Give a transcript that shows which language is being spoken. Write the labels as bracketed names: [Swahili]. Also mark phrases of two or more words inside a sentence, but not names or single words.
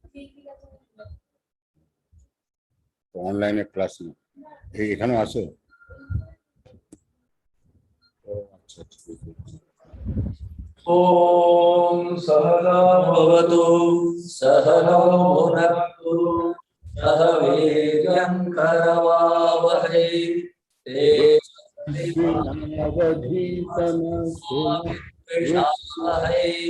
[Bangla] অনলাইনে ক্লাস না, এখানেও আসো? আচ্ছা, ঠিক আছে। [Sanskrit] ओम सहना भवतु सहनौ भुनक्तु सह वीर्यं करवावहै तेजस्विनावधीतमस्तु।